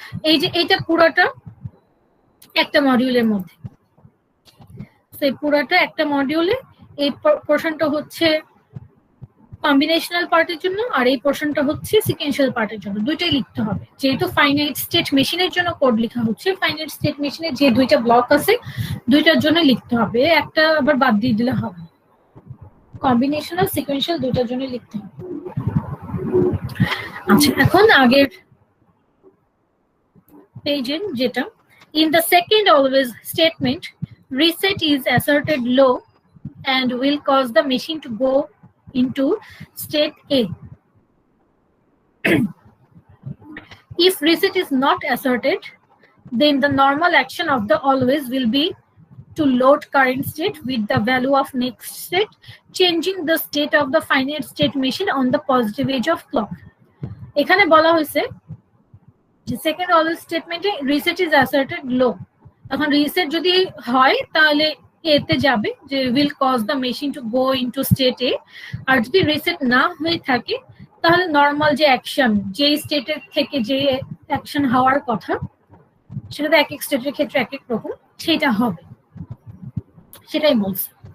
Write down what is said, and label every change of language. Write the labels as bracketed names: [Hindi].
[Bangla] এই যে এটা পুরোটা একটা মডিউলের মধ্যে, সেই পুরোটা একটা মডিউলে, এই পোর্শনটা হচ্ছে কম্বিনেশনাল পার্টের জন্য আর এই পোর্শনটা হচ্ছে সিকোয়েন্সিয়াল পার্টের জন্য, দুইটাই লিখতে হবে। যেহেতু ফাইনাইট স্টেট মেশিনের জন্য কোড লেখা হচ্ছে, ফাইনাইট স্টেট মেশিনের যে দুইটা ব্লক আছে দুইটার জন্য লিখতে হবে, একটা আবার বাদ দিয়ে দিলে হবে। কম্বিনেশনাল সিকোয়েন্সিয়াল দুইটার জন্য লিখতে হবে। আচ্ছা, এখন আগের পেজে যেটা [English] in the second always statement reset is asserted low and will cause the machine to go into state A. If reset is not asserted, then the normal action of the always will be to load current state with the value of next state, changing the state of the finite state machine on the positive edge of clock. [Bangla] এখানে বলা হয়েছে যে second always স্টেটমেন্টে [English] Reset is asserted low. [Bangla] এখন reset যদি হয় তাহলে এতে যাবে যে [English] will cause the machine to go into state A, [Bangla] আর যদি রিসেট না হয়ে থাকে তাহলে নর্মাল যে অ্যাকশন, যে স্টেটের থেকে যে অ্যাকশন হওয়ার কথা সেটা এক এক স্টেটের ক্ষেত্রে এক এক রকম, সেটা হবে, সেটাই বলছে।